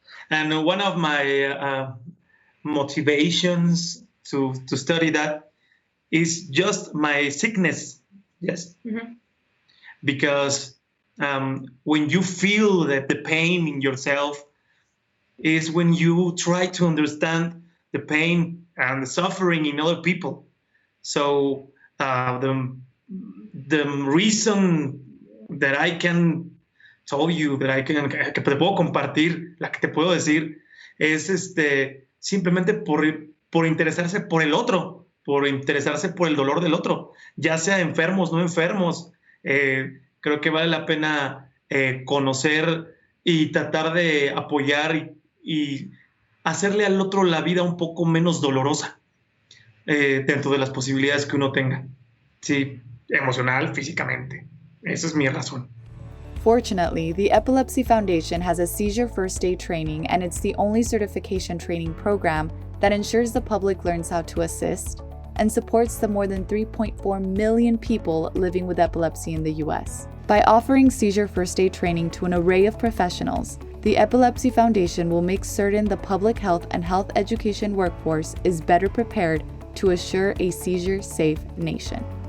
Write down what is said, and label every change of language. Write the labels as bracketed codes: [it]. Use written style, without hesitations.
[en] And one of my motivations to study that is just my sickness. Yes. Mm-hmm. Because when you feel that the pain in yourself is when you try to understand the pain and the suffering in other people. So the reason that I can tell you, [es] que te puedo compartir, la que te puedo decir, es simplemente por interesarse por el otro, por interesarse por el dolor del otro, ya sea enfermos, no enfermos. Creo que vale la pena conocer y tratar de apoyar y hacerle al otro la vida un poco menos dolorosa dentro de las posibilidades que uno tenga. Sí, emocional, físicamente. Esa es mi razón. [en] Fortunately, the Epilepsy Foundation has a seizure first aid training, and it's the only certification training program that ensures the public learns how to assist and supports the more than 3.4 million people living with epilepsy in the US. By offering seizure first aid training to an array of professionals, the Epilepsy Foundation will make certain the public health and health education workforce is better prepared to assure a seizure-safe nation.